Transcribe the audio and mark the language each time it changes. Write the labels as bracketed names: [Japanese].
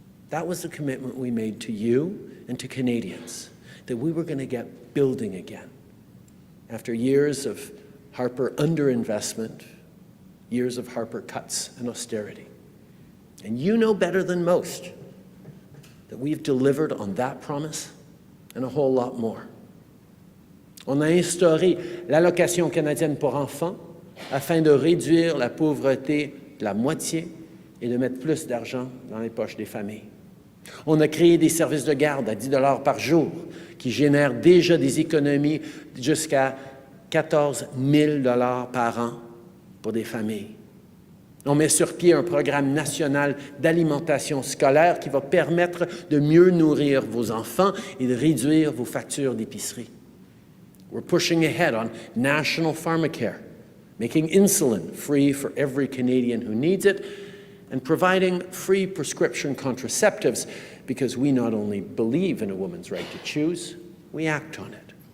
[English] That was the commitment we made to you and to Canadians, that we were going to get building again. After years of Harper underinvestment, years of Harper cuts and austerity. And you know better than most that we've delivered on that promise and a whole lot more. [French] On a instauré l'allocation canadienne pour enfants afin de réduire la pauvreté de la moitié et de mettre plus d'argent dans les poches des familles. On a créé des services de garde à 10 $ par jour qui génèrent déjà des économies jusqu'à 14 000 $ par an pour des familles. On met sur pied un programme national d'alimentation scolaire qui va permettre de mieux nourrir vos enfants et de réduire vos factures d'épicerie. [English] We're pushing ahead on national pharmacare, making insulin free for every Canadian who needs it, and providing free prescription contraceptives because we not only believe in a woman's right to choose, we act on it.